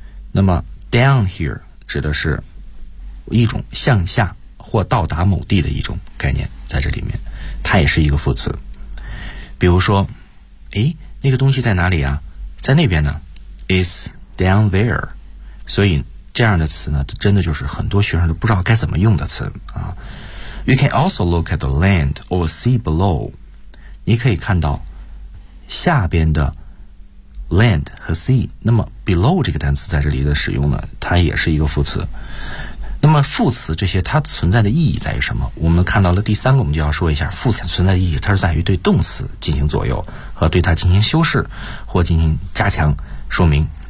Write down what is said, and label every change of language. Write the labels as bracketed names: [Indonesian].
[Chinese] 那么 down here 指的是一种向下或到达某地的一种概念，在这里面它也是一个副词。比如说，诶，那个东西在哪里啊？在那边呢 ？ [English] It's down there。 [Chinese] 所以这样的词呢，真的就是很多学生都不知道该怎么用的词啊。 [English] You can also look at the land or sea below。 [Chinese] 你可以看到下边的 land 和 sea。那么 below 这个单词在这里的使用呢，它也是一个副词。那么副词这些它存在的意义在于什么？我们看到了第三个，我们就要说一下副词存在的意义，它是在于对动词进行左右和对它进行修饰或进行加强说明。